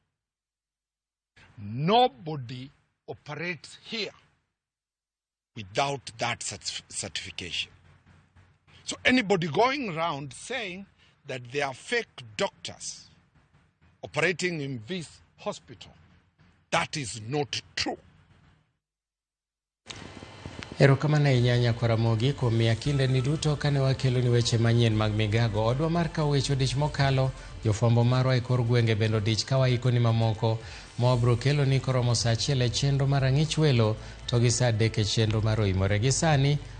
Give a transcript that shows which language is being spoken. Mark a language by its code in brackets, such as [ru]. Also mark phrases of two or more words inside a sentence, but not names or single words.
[en] Nobody operates here without that certification. So anybody going around saying that they are fake doctors operating in this hospital, that is not true. [luo] Erokamano ahinya nyako Ramogi kuom miya kinde ni duto kane wakelo ni weche manyien mag migago. Odwa mar kawo weche odich mokalo, jofwambo marwa e kor gwenge bende odich ka waiko ni mamoko ma wabro kelo ni koromo saa 1 e chenro mar Ang'ich Welo to gi saa 3 e chenro mar Oimore.